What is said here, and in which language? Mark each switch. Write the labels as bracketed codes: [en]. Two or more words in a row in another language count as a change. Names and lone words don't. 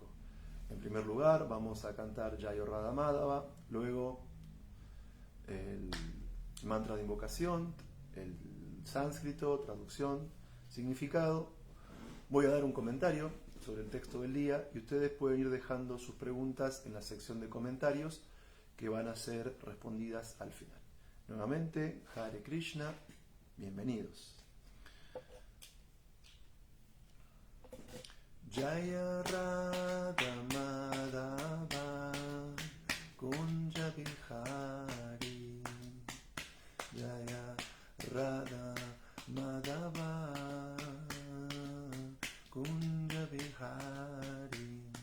[es] En primer lugar vamos a cantar Jayo Radha Madhava, luego el mantra de invocación, el sánscrito, traducción, significado. Voy a dar un comentario sobre el texto del día y ustedes pueden ir dejando sus preguntas en la sección de comentarios que van a ser respondidas al final. Nuevamente, Hare Krishna, bienvenidos. [sa] जय राधामाधव कुञ्जबिहारी, जय राधामाधव कुञ्जबिहारी,